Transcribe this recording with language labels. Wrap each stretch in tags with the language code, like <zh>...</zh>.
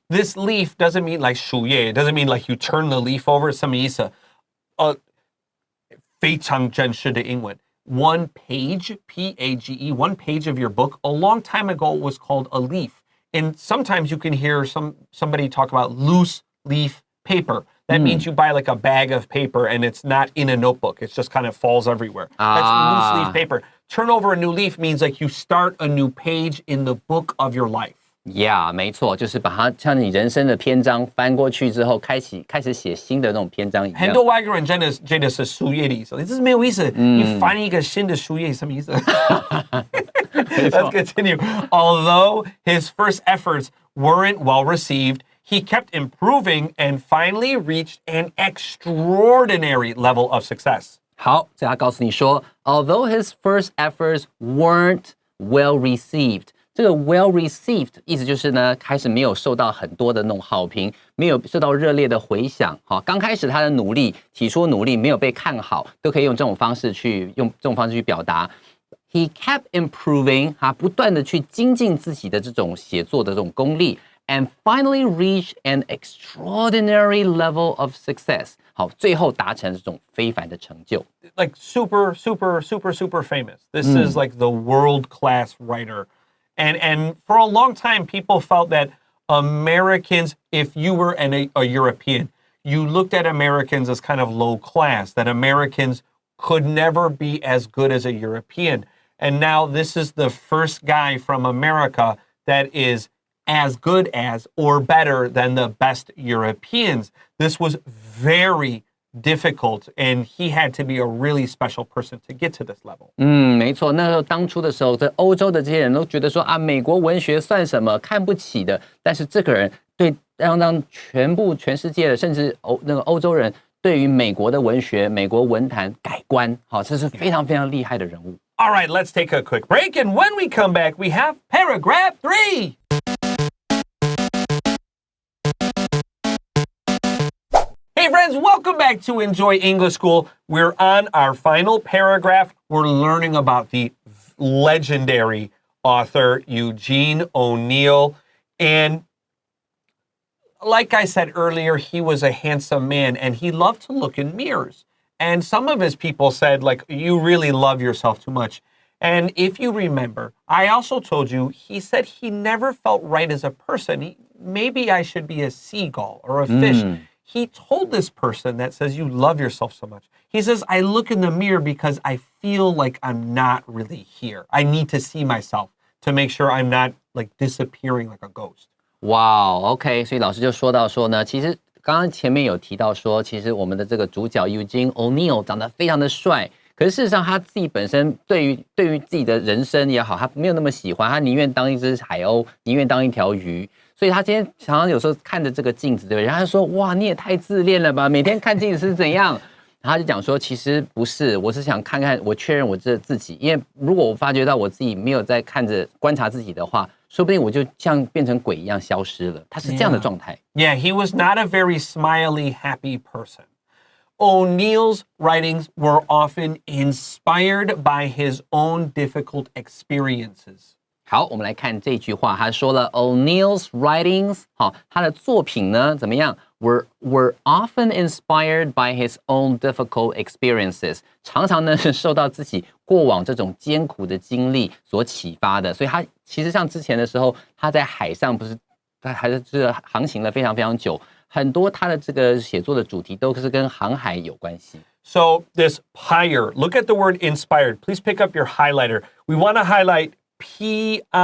<en>This leaf doesn't mean like 树叶, it doesn't mean like you turn the leaf over.</en> <zh>什么意思？非常正式的英文。</zh> <en>One page, P-A-G-E, one page of your book, a long time ago was called a leaf. And sometimes you can hear somebody talk about loose leaf paper. That means you buy like a bag of paper and it's not in a notebook. It just kind of falls everywhere. That's loose leaf paper. Turn over a new leaf means like you start a new page in the book of your life.</en> <zh>Yeah， 没错，就是把它像你人生的篇章翻过去之后，开始写新的那种篇章一样。很多外国人真的是树叶的意思，这是没有意思。你翻一个新的树叶什么意思？</zh> <en>Let's continue. Although his first efforts weren't well received, he kept improving and finally reached an extraordinary level of success.</en> <zh>好，所以他告诉你说 ，</zh> <en>although his first efforts weren't well received，</en> <zh>这个 well received 意思就是呢，开始没有受到很多的那种好评，没有受到热烈的回响。好，刚开始他的努力，起初努力没有被看好，都可以用这种方式去表达。</zh> <en>He kept improving，</en> <zh>他不断的去精进自己的这种写作的这种功力。</zh> <en>And finally reach an extraordinary level of success.</en> <zh>好，最后达成这种非凡的成就。</zh> <en>Like super famous. This is like the world-class writer. And for a long time, people felt that Americans, if you were a European, you looked at Americans as kind of low class, that Americans could never be as good as a European. And now this is the first guy from America that is as good as or better than the best Europeans. This was very difficult, and he had to be a really special person to get to this level.</en> <zh>没错，那时候当初的时候，在欧洲的这些人都觉得说啊，美国文学算什么，看不起的。但是这个人对让全世界的，甚至欧洲人对于美国的文学、美国文坛改观，好，这是非常非常厉害的人物。</zh> <en>All right, let's take a quick break, and when we come back, we have paragraph 3. Hey friends, welcome back to Enjoy English School. We're on our final paragraph. We're learning about the legendary author Eugene O'Neill. And like I said earlier, he was a handsome man and he loved to look in mirrors. And some of his people said, like, you really love yourself too much. And if you remember, I also told you, he said he never felt right as a person. Maybe I should be a seagull or a fish. He told this person that says you love yourself so much. He says, I look in the mirror because I feel like I'm not really here. I need to see myself to make sure I'm not like disappearing like a ghost.</en> <zh>Wow, OK， 所以老师就说到说呢，其实刚刚前面有提到说，其实我们的这个主角 Eugene O'Neill 长得非常的帅，可是事实上他自己本身对于自己的人生也好，他没有那么喜欢，他宁愿当一只海鸥，宁愿当一条鱼。所以他今天常常有时候看着这个镜子，对不对？然后他说：“哇，你也太自恋了吧！每天看镜子是怎样？” 然后他就讲说：“其实不是，我是想看看，我确认我自己。因为如果我发觉到我自己没有在看着观察自己的话，说不定我就像变成鬼一样消失了。” 他是这样的状态。</zh> <en>Yeah, he was not a very smiley, happy person. O'Neill's writings were often inspired by his own difficult experiences.</en> <zh>好，我们来看这句话，他说了</zh> <en>O'Neill's writings，</en> <zh>好，他的作品呢怎么样 ？</zh> <en>were often inspired by his own difficult experiences，</en> <zh>常常呢是受到自己过往这种艰苦的经历所启发的。所以他其实像之前的时候，他在海上不是他还是这个航行了非常非常久，很多他的这个写作的主题都是跟航海有关系。</zh> <en>So this pyre, look at the word inspired. Please pick up your highlighter. We want to highlight P-I-R.</en>